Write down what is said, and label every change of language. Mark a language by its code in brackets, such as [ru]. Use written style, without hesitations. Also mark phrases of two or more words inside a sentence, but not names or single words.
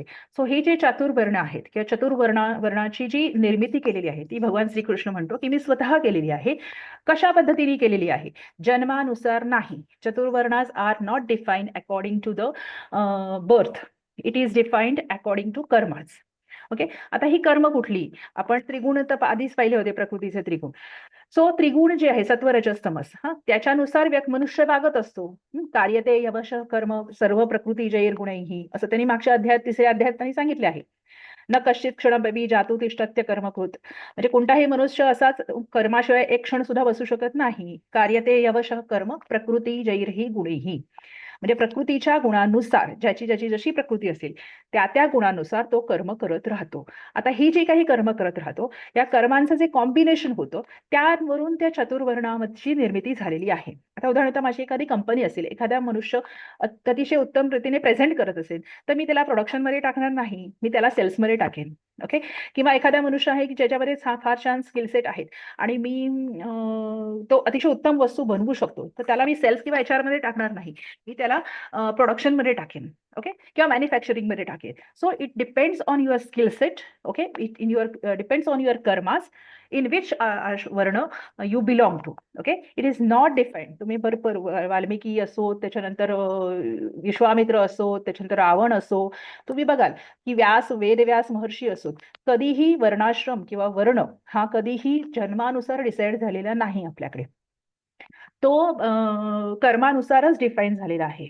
[mr] सो हे जे चातुर्वर्ण आहेत किंवा वर्णाची जी निर्मिती केलेली आहे ती भगवान श्रीकृष्ण म्हणतो की मी स्वतः केलेली आहे. कशा पद्धतीने केलेली आहे? जन्मानुसार नाही. [en] Chaturvarnas are not defined according to the birth. It is defined according to karmas. [mr] ओके, आता ही कर्म कुठली? आपण त्रिगुण तर आधीच पाहिले होते, प्रकृतीचे त्रिगुण. सो त्रिगुण जे आहे सत्व रजस तमस, त्याच्यानुसार मनुष्य वागत असतो. [sa] कार्यते यवश कर्म सर्व प्रकृती जैर गुणैही, [mr] असं त्यांनी मागच्या अध्यायात 3ऱ्या अध्यायात त्यांनी सांगितले आहे. [sa] न कश्चित क्षणमपि जातु तिष्ठत्य कर्मकृत, [mr] म्हणजे कोणताही मनुष्य असाच कर्माशिवाय एक क्षण सुद्धा बसू शकत नाही. [sa] कार्यते यवश कर्म प्रकृती जैरही गुणैही, [mr] म्हणजे प्रकृतीच्या गुणानुसार ज्याची ज्याची जशी प्रकृती असेल त्या त्या गुणानुसार तो कर्म करत राहतो. आता ही जी काही कर्म करत राहतो, या कर्मांचं जे कॉम्बिनेशन होतं त्यावरून त्या चतुर्वर्णाची निर्मिती झालेली आहे. आता उदाहरणार्थ माझी एखादी कंपनी असेल, एखादा मनुष्य अतिशय उत्तम रीतीने प्रेझेंट करत असेल, तर मी त्याला प्रोडक्शनमध्ये टाकणार नाही, मी त्याला सेल्समध्ये टाकेन. ओके, किंवा एखादा मनुष्य आहे की ज्याच्यामध्ये फार छान [en] skill set [mr] आहेत आणि तो अतिशय उत्तम वस्तू बनवू शकतो, तर त्याला मी सेल्स किंवा HR मध्ये टाकणार नाही, मी त्याला प्रोडक्शन मध्ये टाकेन. ओके, किंवा मॅन्युफॅक्चरिंग मध्ये टाकेन. [en] So it depends on your skill set. Okay, it in your depends on your karmas in which varna you belong to. Okay, it is not defined. [mr] तुम्ही बरोबर वाल्मिकी असो, त्याच्यानंतर विश्वामित्र असो, त्याच्यानंतर रावण असो, तुम्ही बघाल की वेदव्यास महर्षी असो, कधीही वर्णाश्रम किंवा वर्ण हा कधीही जन्मानुसार डिसाईड झालेला नाही आपल्याकडे, तो कर्मानुसारच डिफाईन झालेला आहे.